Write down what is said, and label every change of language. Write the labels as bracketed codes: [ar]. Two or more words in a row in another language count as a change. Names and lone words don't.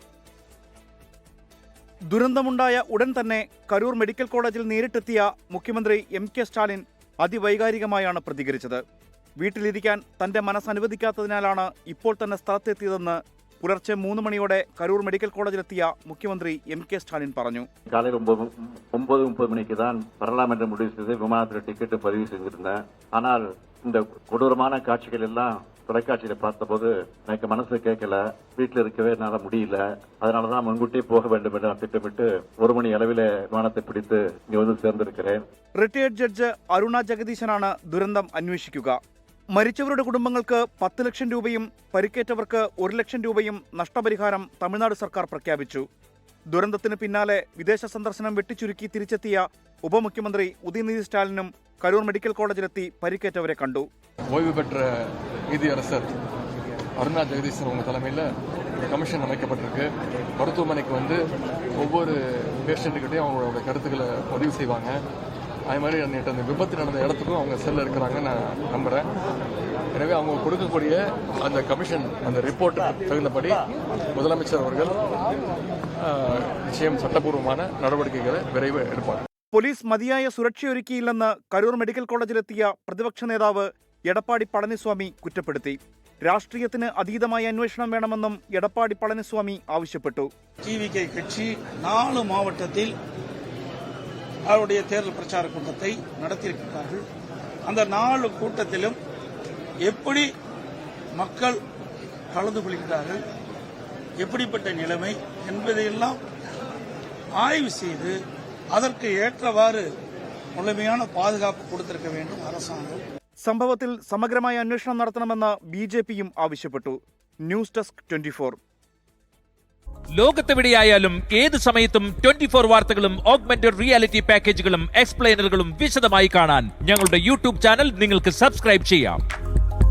[ml] ദുരന്തമുണ്ടായ ഉടൻ തന്നെ കരൂർ മെഡിക്കൽ കോളേജിൽ നേരിട്ടെത്തിയ മുഖ്യമന്ത്രി എം.കെ. സ്റ്റാലിൻ അതിവൈകാരികമായാണ് പ്രതികരിച്ചത്. വീട്ടിലിരിക്കാൻ തന്റെ മനസ്സനുവദിക്കാത്തതിനാലാണ് ഇപ്പോൾ തന്നെ സ്ഥലത്തെത്തിയതെന്ന് പുലർച്ചെ 3 മണിയോടെ കരൂർ മെഡിക്കൽ കോളേജിലെത്തിയ മുഖ്യമന്ത്രി എം.കെ. സ്റ്റാലിൻ പറഞ്ഞു. [ta] காலையில் 9:30 மணிக்கு தான் வரலாம் என்று முடிவு செய்து விமானத்தில் டிக்கெட் பதிவு செய்திருந்தேன். ஆனால் இந்த கொடூரமான காட்சிகள் எல்லாம் தொலைக்காட்சியில பார்த்தபோது எனக்கு மனசு கேட்கல, வீட்டில் இருக்கவே என்னால முடியல. அதனாலதான் முன்கூட்டியே போக வேண்டும் என்று நான் திட்டமிட்டு 1 மணி அளவில் விமானத்தை பிடித்து இங்க வந்து சேர்ந்திருக்கிறேன். [en] retired judge [ml] അരുണ ജഗദീശനാണ് ദുരന്തം അന്വേഷിക്കുക. മരിച്ചവരുടെ കുടുംബങ്ങൾക്ക് 10 ലക്ഷം രൂപയും പരിക്കേറ്റവർക്ക് 1 ലക്ഷം രൂപയും നഷ്ടപരിഹാരം തമിഴ്നാട് സർക്കാർ പ്രഖ്യാപിച്ചു. ദുരന്തത്തിന് പിന്നാലെ വിദേശ സന്ദർശനം വെട്ടിച്ചുരുക്കി തിരിച്ചെത്തിയ ഉപമുഖ്യമന്ത്രി ഉദയനിധി സ്റ്റാലിനും കരൂർ മെഡിക്കൽ കോളേജിലെത്തി പരിക്കേറ്റവരെ കണ്ടു. [ta] ஓய்வு பெற்ற நீதியரசர் அருணா ஜெகதீசன் அவங்க தலைமையில் கமிஷன் அமைக்கப்பட்டிருக்கு. மருத்துவமனைக்கு வந்து ஒவ்வொரு பேஷண்ட்டுக்கிட்டையும் அவங்களோட கருத்துக்களை பதிவு செய்வாங்க. அது மாதிரி நேற்று அந்த விபத்து நடந்த இடத்துக்கும் அவங்க செல்ல இருக்கிறாங்கன்னு நான் நம்புகிறேன். எனவே அவங்க கொடுக்கக்கூடிய அந்த கமிஷன் அந்த ரிப்போர்ட்டுக்கு தகுந்தபடி முதலமைச்சர் அவர்கள் நிச்சயம் சட்டப்பூர்வமான நடவடிக்கைகளை விரைவில் எடுப்பார். [ml] പോലീസ് മതിയായ സുരക്ഷയൊരുക്കിയില്ലെന്ന് കരൂർ മെഡിക്കൽ കോളേജിലെത്തിയ പ്രതിപക്ഷ നേതാവ് എടപ്പാടി പളനിസ്വാമി കുറ്റപ്പെടുത്തി. രാഷ്ട്രീയത്തിന് അതീതമായ അന്വേഷണം വേണമെന്നും എടപ്പാടി പളനിസ്വാമി ആവശ്യപ്പെട്ടു. [ta] டிவிகே கட்சி 4 மாவட்டத்தில் அவருடைய தேர்தல் பிரச்சார கூட்டத்தை நடத்தியிருக்கிறார்கள். அந்த 4 கூட்டத்திலும் எப்படி மக்கள் கலந்து கொள்கிறார்கள், எப்படிப்பட்ட நிலைமை என்பதையெல்லாம் ஆய்வு செய்து அதற்கு ஏற்றவாறு முழுமையான பாதுகாப்பு கொடுத்திருக்க வேண்டும் அரசாங்கம். [ml] സംഭവത്തിൽ സമഗ്രമായ അന്വേഷണം നടത്തണമെന്ന് ബി.ജെ.പിയും ആവശ്യപ്പെട്ടു. ന്യൂസ് ഡെസ്ക് 24. ലോകത്തെവിടെയായാലും ഏത് സമയത്തും 24 വാർത്തകളും [en] augmented reality [ml] പാക്കേജുകളും എക്സ്പ്ലെയിനറുകളും വിശദമായി കാണാൻ ഞങ്ങളുടെ യൂട്യൂബ് ചാനൽ നിങ്ങൾക്ക് സബ്സ്ക്രൈബ് ചെയ്യാം.